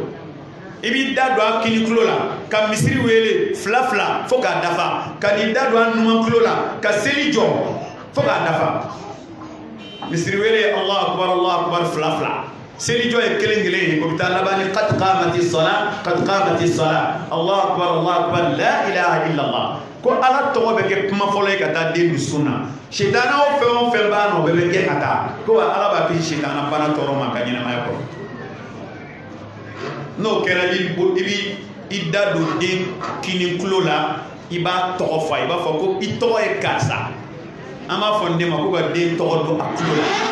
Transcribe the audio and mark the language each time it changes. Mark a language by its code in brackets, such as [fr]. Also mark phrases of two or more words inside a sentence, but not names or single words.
[bm] i b'i da don a kini tulo la ka misiri wele fila fila fo k'a dafa ka n'i da don a numan tulo la ka seli jɔ fo k'a dafa misiri wele [ar] الله أكبر [bm] fila fila seli jɔ ye kelen kelen ye o bɛ taa laban ni [ar] قد قامت الصلاة الله أكبر لا إله إلا الله [bm] ko ala tɔgɔ bɛ kɛ kuma fɔlɔ ye ka taa den dusu na sitana o fɛn o fɛn b'a nɔ o bɛɛ bɛ gɛn ka taa ko ala b'a kisi sitana bana tɔɔrɔ ma ka ɲɛnamaya kɔrɔ n'o kɛra i bi i da don den kini tulo la i b'a tɔgɔ fɔ i b'a fɔ ko i tɔgɔ ye karisa an b'a fɔ n den ma ko ka den tɔgɔ don a tulo la